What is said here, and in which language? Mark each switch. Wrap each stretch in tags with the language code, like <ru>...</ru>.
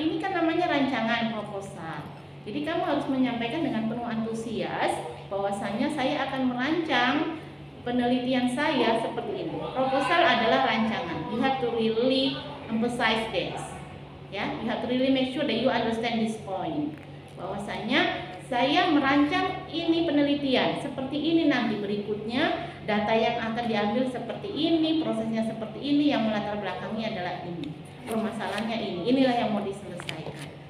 <id>Ini kan namanya rancangan proposal, jadi kamu harus menyampaikan dengan penuh antusias bahwasanya saya akan merancang penelitian saya seperti ini. Proposal adalah rancangan.</id> <en>You have to really emphasize this, ya. You have to really make sure that you understand this point, bahwasanya</en> <id>saya merancang ini penelitian seperti ini, nanti berikutnya data yang akan diambil seperti ini, prosesnya seperti ini, yang melatar belakangnya adalah ini, permasalahannya ini, inilah yang mau diselesaikan.</id>